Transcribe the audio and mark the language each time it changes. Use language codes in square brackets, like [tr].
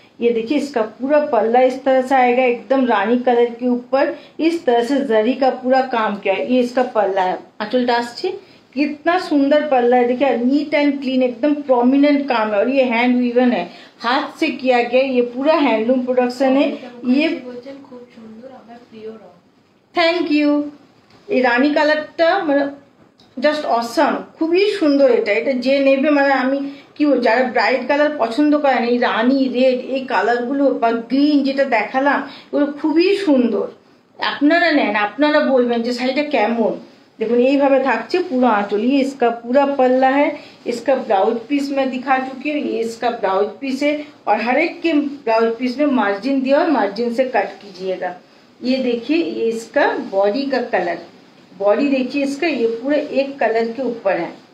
[hi] ये देखिए इसका पूरा पल्ला इस तरह से आएगा एकदम रानी कलर के ऊपर, इस तरह से जरी का पूरा काम किया है। ये इसका पल्ला है, आंचल डास्ची कितना सुंदर पल्ला है, देखिए [en] neat and clean [hi] एकदम प्रोमिनेंट काम है। और ये हैंड वीवन है, हाथ से किया गया, ये पूरा हैंडलूम प्रोडक्शन है। ये खूब सुंदर, [bn] আমার প্রিয় রং। [en] Thank you. [bn] এই রানী কালারটা মানে জাস্ট অসাম, খুবই সুন্দর। এটা যে নেবে মানে আমি কি বল, যারা ব্রাইট কালার পছন্দ করেন, এই রানী রেড এই কালারগুলো বা গ্রিন যেটা দেখালাম এগুলো খুবই সুন্দর। আপনারা নেন, আপনারা বলবেন যে শাড়িটা কেমন। [hi] देखो [bn] এইভাবে থাকছে পুরো [hi] आंचल, ये इसका पूरा पल्ला है। इसका ब्लाउज पीस मैं दिखा चुकी हूँ, ये इसका ब्लाउज पीस है। और हर एक के ब्लाउज पीस में मार्जिन दिया और मार्जिन से कट कीजिएगा। ये देखिए ये इसका बॉडी का कलर, बॉडी देखिए इसका, ये पूरे एक कलर के ऊपर है।